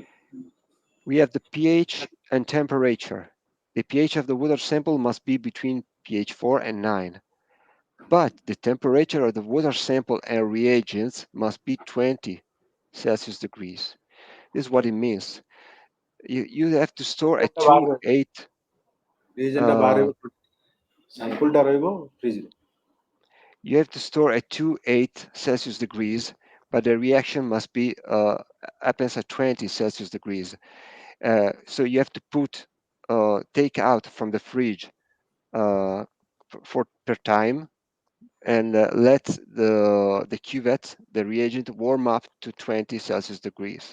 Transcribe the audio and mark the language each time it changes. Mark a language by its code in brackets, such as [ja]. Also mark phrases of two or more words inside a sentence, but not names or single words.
[en] We have the pH and temperature. The pH of the water sample must be between pH 4 and 9. But the temperature of the water sample and reagents must be 20 Celsius degrees. This is what it means. You have to store at ରିଜେଣ୍ଟ 2, [or] ବାହାରେ 8. ରିଜେଣ୍ଟ ବାହାରେ Uh, ସାମ୍ପଲଟା ରହିବ ଫ୍ରିଜରେ [en] you have to store at 2, 8 Celsius degrees, but the reaction must be happens at 20 Celsius degrees. So you have to take out from the fridge for per time, and let the cuvette, the reagent, warm up to 20 Celsius degrees.